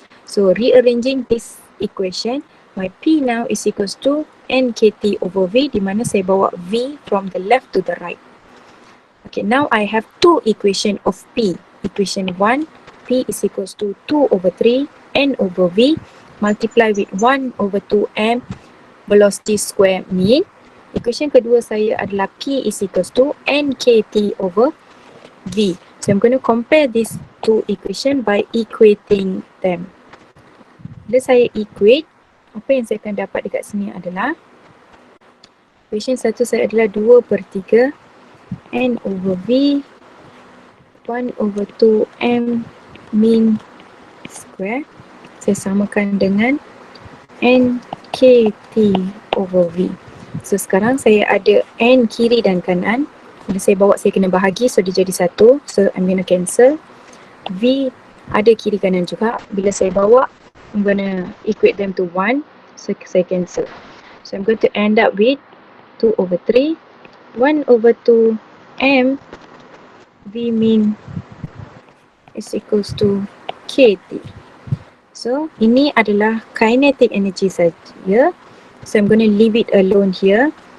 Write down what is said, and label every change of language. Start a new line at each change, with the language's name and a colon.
English: So rearranging this equation, my P now is equals to NKT over V,
Malay: di mana saya bawa
English: V from the left to the right. Okay, now I have two equation of P. Equation 1, P is equals to 2 over 3 N over V multiply with 1 over 2M velocity square mean. Equation
Malay: kedua saya adalah
English: P is equals to NKT over V. So I'm going to compare these two equation by equating them.
Malay: Bila saya equate, apa yang saya akan dapat dekat sini adalah equation satu saya adalah 2/3 N over V 1 over 2M mean square. Saya samakan dengan NKT over V. So sekarang saya ada N kiri dan kanan. Bila saya bawa saya kena bahagi, so dia jadi 1.
English: So I'm going to cancel. V
Malay: ada kiri kanan juga. Bila saya bawa,
English: I'm going to equate them to 1. So
Malay: saya
English: cancel. So I'm going to end up with 2 over 3 1 over 2 M V mean is equals to KT.
Malay: So ini adalah kinetic energy saja.
English: So I'm going to leave it alone here.